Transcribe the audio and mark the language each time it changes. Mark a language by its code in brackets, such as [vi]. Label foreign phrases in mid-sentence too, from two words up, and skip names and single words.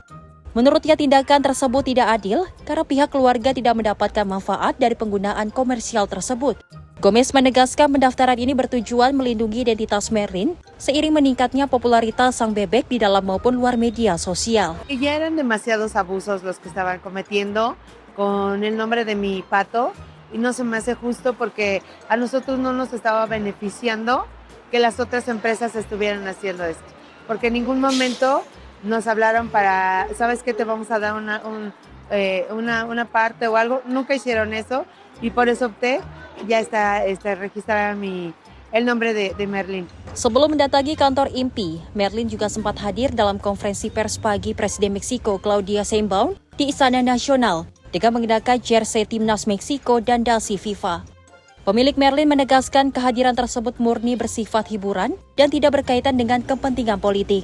[id] Menurutnya tindakan tersebut tidak adil karena pihak keluarga tidak mendapatkan manfaat dari penggunaan komersial tersebut. Gomez menegaskan pendaftaran ini bertujuan melindungi identitas Merlin seiring meningkatnya popularitas sang bebek di dalam maupun luar media sosial. [es] Ya eran demasiados abusos los que estaban cometiendo con el nombre de mi pato y no se me hace justo porque a nosotros no nos estaba beneficiando que las otras empresas estuvieran haciendo esto, porque en ningún momento nos hablaron para, ¿sabes qué? Te vamos a dar una parte o algo. Nunca hicieron eso y por eso opté ya está registrar el nombre de Merlin. [id] Sebelum mendatangi kantor INPI, Merlin juga sempat hadir dalam konferensi pers pagi Presiden Meksiko Claudia Sheinbaum di Istana Nasional. dengan mengenakan jersey timnas Meksiko dan dasi FIFA. Pemilik Merlin menegaskan kehadiran tersebut murni bersifat hiburan dan tidak berkaitan dengan kepentingan politik.